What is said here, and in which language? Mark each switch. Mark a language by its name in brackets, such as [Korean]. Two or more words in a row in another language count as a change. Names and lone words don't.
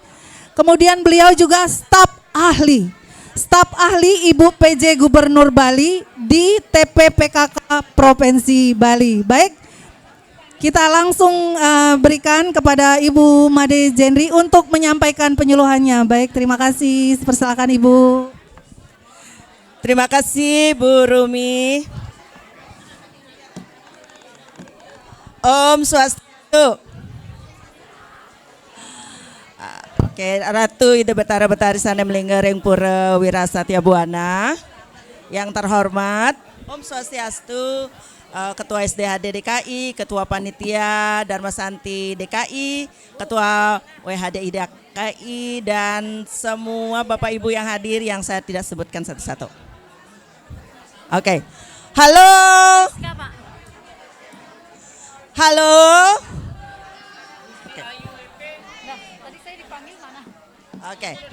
[Indonesian] Kemudian beliau juga staf ahli Ibu PJ Gubernur Bali di TPPKK Provinsi Bali. Baik, kita langsung berikan kepada Ibu Made Jendri untuk menyampaikan penyuluhannya. Baik, terima kasih. Persilakan Ibu. Terima kasih Bu Rumi. [Balinese] Om Swastiastu. Oke, Ratu Ida Betara Betari Sana Melingering Pura Wirasatya Buana. [Indonesian] Yang terhormat [Balinese] Om Swastiastu, [Indonesian] Ketua SDHD DKI, Ketua Panitia Dharma Santi DKI, Ketua WHDI DKI, dan semua Bapak Ibu yang hadir yang saya tidak sebutkan satu-satu. Oke. Halo. Halo. Oke.